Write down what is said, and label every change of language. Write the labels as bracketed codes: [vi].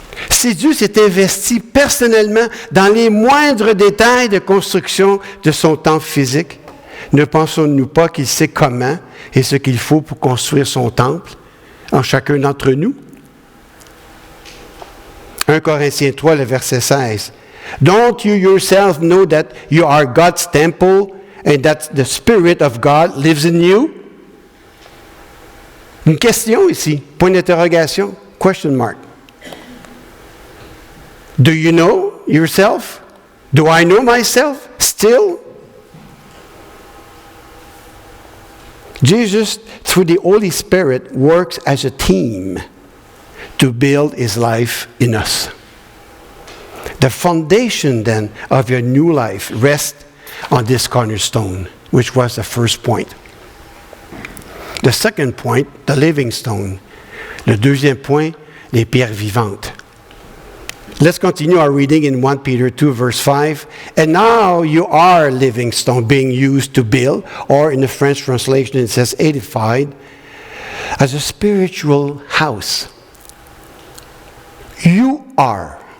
[fr] Si Dieu s'est investi personnellement dans les moindres détails de construction de son temple physique, ne pensons-nous pas qu'il sait comment et ce qu'il faut pour construire son temple en chacun d'entre nous? 1 Corinthiens 3, le verset 16. [en] Don't you yourself know that you are God's temple and that the Spirit of God lives in you? [fr] Une question ici, point d'interrogation, [en] question mark. Do you know yourself? Do I know myself still? Jesus, through the Holy Spirit, works as a team to build his life in us. The foundation then of your new life rests on this cornerstone, which was the first point. The second point, the living stone. [fr] Le deuxième point, les pierres vivantes. [en] Let's continue our reading in 1 Peter 2, verse 5. And now you are a living stone being used to build, or in the French translation it says edified, as a spiritual house. You are.